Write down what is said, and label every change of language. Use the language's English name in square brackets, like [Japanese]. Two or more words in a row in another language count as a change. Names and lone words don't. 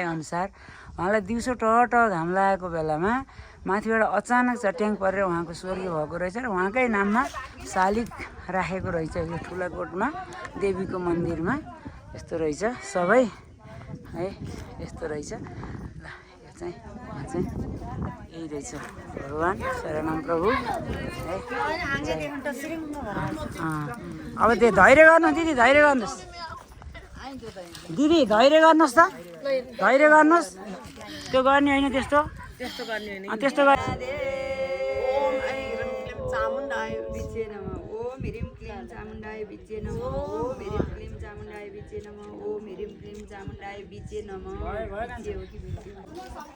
[Nepali] अनुसार उहाँलाई दिउँसो टट घाम लागेको बेलामा माथिबाट अचानक चट्याङ परेर उहाँको स्वर्गीय भएको रहेछ र उहाँकै नाममा शालिग राखेको रहेछ यो ठुलाकोटमा देवीको मन्दिरमा यस्तो रहेछ सबै है यस्तो रहेछ ल यो चाहिँ यही रहेछ भगवान् शरणम प्रभु है अब त्यो धैर्य गर्नु दिदी धैर्य गर्नुहोस् दिदी धैर्य गर्नुहोस् त धैर्य गर्नुहोस् त्यो गर्ने होइन त्यस्तो गर्ने [Sanskrit] चामुण्डाय विचे नमः ओम ह्रीं क्लीं चामुण्डाय विचे नमः ओम ह्रीं क्लीं चामुण्डाय विचे नमः ओम ह्रीं क्लीं चामुण्डाय विचे नमः